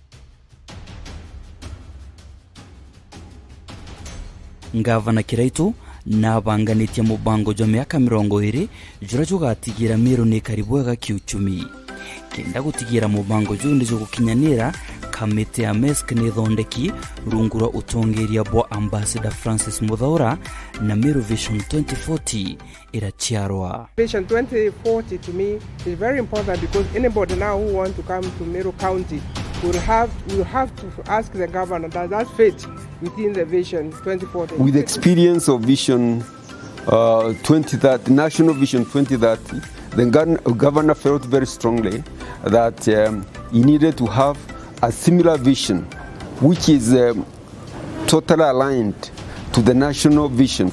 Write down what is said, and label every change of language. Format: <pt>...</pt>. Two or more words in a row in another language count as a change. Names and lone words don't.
<mer>Ngavana Kiraitu na banganitie mubango jwa miaka 20 jura jugatigira Meru ni karibu wega kiuchumi kenda gutigira mubango jundi jo gukinyanira kamite ya mesk ni thondeki rungura utongeria bwa ambassador Francis Muthaura na Meru Vision 2040 irachiarwa.</mer> <en>Vision 2040 to me is very important because anybody now who want to come to Meru County will have to ask the governor does that fit within the Vision 2040. With experience of Vision 2030, National Vision 2030, the governor felt very strongly that he needed to have a similar vision which is totally aligned to the national vision.</en>